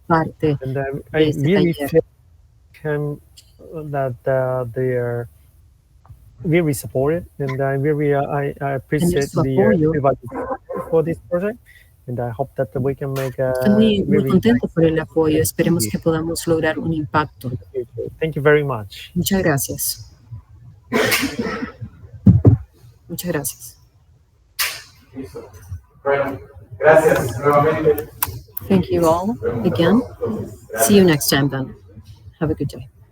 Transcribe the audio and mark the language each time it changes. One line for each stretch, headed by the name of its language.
English: And I really feel that they are very supported, and I appreciate everybody for this project, and I hope that we can make a
Spanish: muy contento por el apoyo. Esperemos que podamos lograr un impacto.
English: Thank you very much.
Spanish: Muchas gracias. Muchas gracias. Bueno, gracias nuevamente.
English: Thank you all again. See you next time then. Have a good day.